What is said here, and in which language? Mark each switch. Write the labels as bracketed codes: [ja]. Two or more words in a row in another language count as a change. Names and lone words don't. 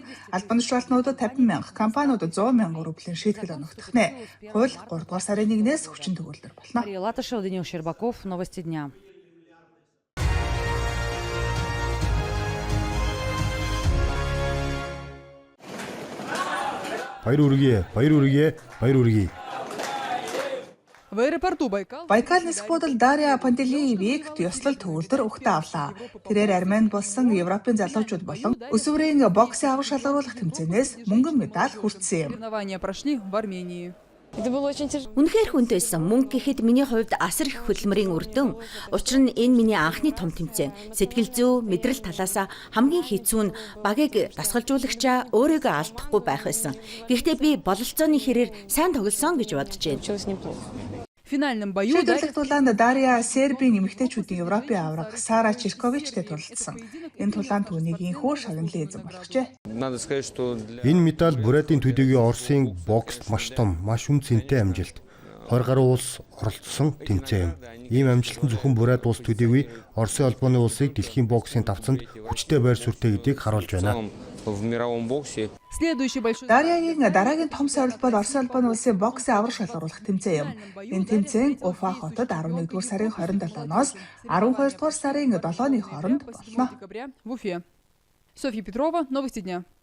[mn] Албан тушаалтнуудад 50,000, компаниудад 100,000 рублийн шийтгэл оногдох нэ. Хууль 3 дугаар сарын 1-ээс хүчин төгөлдөр болно. [ru] Мария Латышева, Даниил Щербаков, новости дня. [mn] Баяр үргээ. [ru] В аэропорту Байкал. [mn] Байкал нисэх Дарья Пантелеевийг ёслол төвлөр өгтөө авлаа. Тэрээр Армени болсон Европын залуучууд болон өсвөрийн боксын авар шалгаруулах тэмцээнээс мөнгөн медаль хүртсэн юм. [ru] Соревнования прошли в Армении. [mn] Үнэхээр хүнд байсан. Мөнгө гэхэд миний хувьд асар их хөдөлмөрийн үр дүн. Учир нь энэ миний анхны том тэмцээн. Сэтгэл зүй, мэдрэл талаас хамгийн хэцүү нь багийг дасгалжуулагчаа өөрийгөө алдахгүй байх байсан. Гэхдээ би бололцооны хэрээр сайн тоглосон гэж бодож байна. [ru] В финальном бою [mn] Шийдвэрлэх тулаанд Дарья Сербийн эмэгтэйчүүдийн Европын аварга Сара Чирковичтэй тулалдсан. Энэ тулаанд түүнийг инхүү шагналын эзэн болгожээ. Энэ медаль Бурайдын төдийгүй Оросын бокст маш том, маш үн цэнтэй амжилт. 20 гаруй улс оролцсон тэмцээн юм. Ийм амжилт нь зөвхөн Бурайд улс төдийгүй Оросын албаны улсыг дэлхийн боксын давцанд хүчтэй байр суурьтай гэдгийг харуулж байна. [ru] В мировом боксе. следующий большой. [mn] Дарьягийн дараагийн том сорилт бол Оросын албаны улсын боксын авар шалгаруулах тэмцээн юм. Энэ тэмцээн Уфа хотод 11-р сарын 27-ноос 12-р сарын 7-ны хооронд болно. [ru] Декабря в Уфе. Софья Петрова, новости дня.